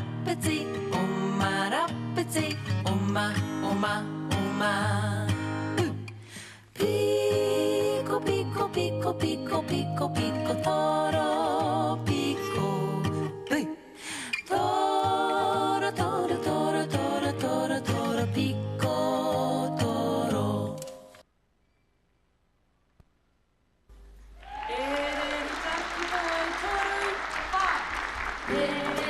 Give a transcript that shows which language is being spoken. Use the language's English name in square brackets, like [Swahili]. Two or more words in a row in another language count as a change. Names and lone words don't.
[Swedish] appetit, omar appetit, oma, oma, oma. Pico, pico, pico, pico, pico, pico, toro, pico. Toro, toro, toro, toro, toro, toro, pico, toro. Är det dags för toro?